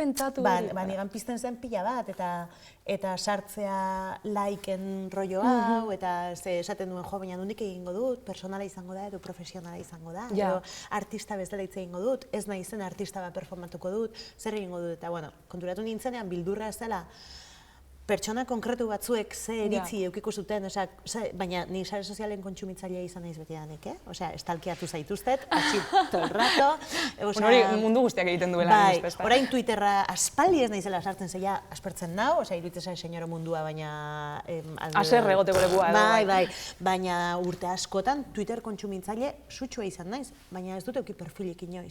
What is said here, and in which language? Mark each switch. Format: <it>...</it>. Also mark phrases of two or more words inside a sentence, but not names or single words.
<eu>Ba, nigan pizten zen pila bat, eta sartzea laiken rollo hau, eta esaten duen jo, baina nondik egingo dut, personala izango da, edo profesionala izango da, edo artista bezala hitz egingo dut, ez nahi zen artista bat performatuko dut, zer egingo dut, eta bueno, konturatu nintzenean bildurra ez dela pertsona konkretu batzuek ze eritzi eukiko zuten, baina ni sare sozialen kontsumitzailea izan naiz betidanik, osea, estalkeatu zaituztet, hasi</eu> <es>todo el rato.</es> <eu>Hori mundu guztiak egiten duela. Bai, orain Twitterra aspaldi ez naizela sartzen zeia aspertzen nau, osea, iruditzen zait senyoro mundua, baina... Haserre egoteko lekua edo. Bai, baina urte askotan Twitter kontsumitzaile sutsua izan naiz, baina ez dut euki perfilik inoiz.</eu>